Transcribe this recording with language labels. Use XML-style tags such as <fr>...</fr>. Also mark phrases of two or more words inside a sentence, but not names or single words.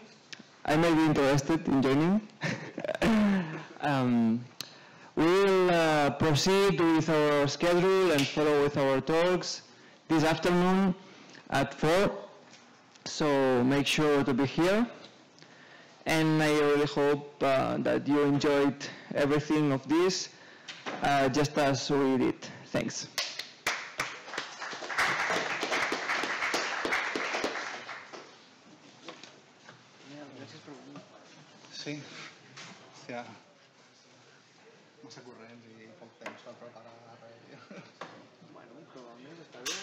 <en>I may be interested in joining. We'll proceed with our schedule and follow with our talks this afternoon at 4. So make sure to be here. And I really hope that you enjoyed everything of this, just as we did. Thanks.</en> <ca>Sí, hòstia, massa corrents i poc temps per preparar res. Bueno, però almenys està bé.</ca>